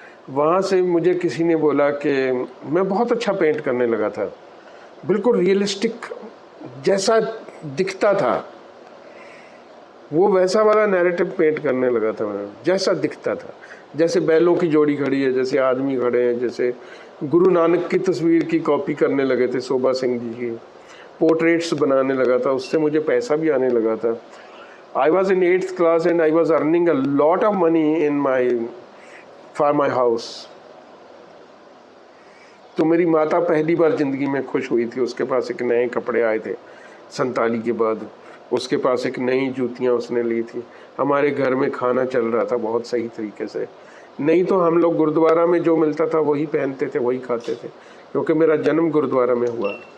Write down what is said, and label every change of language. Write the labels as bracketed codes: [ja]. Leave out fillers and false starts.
[hi] वहाँ से मुझे किसी ने बोला कि मैं बहुत अच्छा पेंट करने लगा था, बिल्कुल रियलिस्टिक जैसा दिखता था, वो वैसा वाला नैरेटिव पेंट करने लगा था मैं, जैसा दिखता था, जैसे बैलों की जोड़ी खड़ी है, जैसे आदमी खड़े हैं, जैसे गुरु नानक की तस्वीर की कॉपी करने लगे थे शोभा सिंह जी की, पोर्ट्रेट्स बनाने लगा था, उससे मुझे पैसा भी आने लगा था। [en] I was in 8th class and I was earning a lot of money for my house. [hi] तो मेरी माता पहली बार ज़िंदगी में खुश हुई थी, उसके पास एक नए कपड़े आए थे 47 के बाद, उसके पास एक नई जूतियाँ उसने ली थी, हमारे घर में खाना चल रहा था बहुत सही तरीके से। नहीं तो हम लोग गुरुद्वारा में जो मिलता था वही पहनते थे, वही खाते थे, क्योंकि मेरा जन्म गुरुद्वारा में हुआ।